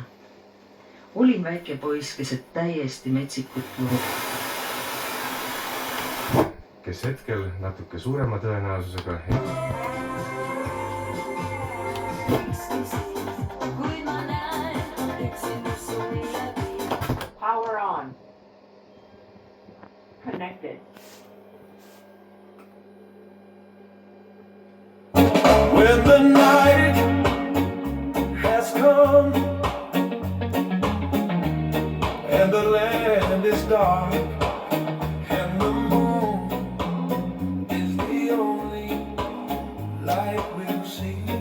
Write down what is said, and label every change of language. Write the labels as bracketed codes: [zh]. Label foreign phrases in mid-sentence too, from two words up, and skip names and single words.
[et] Olin väike poiss, keset täiesti metsikut turu. Kes hetkel natuke suurema tõenäosusega [en] Power on. Connected. when the night has come and the land is dark and the moon is the only light we'll see.